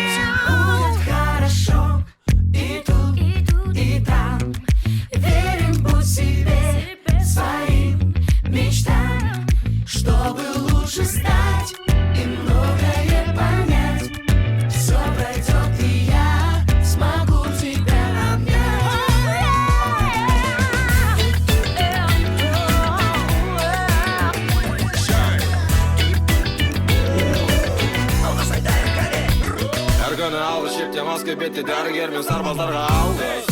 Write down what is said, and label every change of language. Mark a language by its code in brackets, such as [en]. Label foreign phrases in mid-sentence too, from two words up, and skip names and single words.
[ru] Будет хорошо и тут, и там. Верим, будь себе своим мечтам, чтобы лучше стать и многое понять. Все пройдет, и я смогу тебя [kk] Әр күні алғы шепте маска бетте дәрігер мен сарбаздарға алғыс.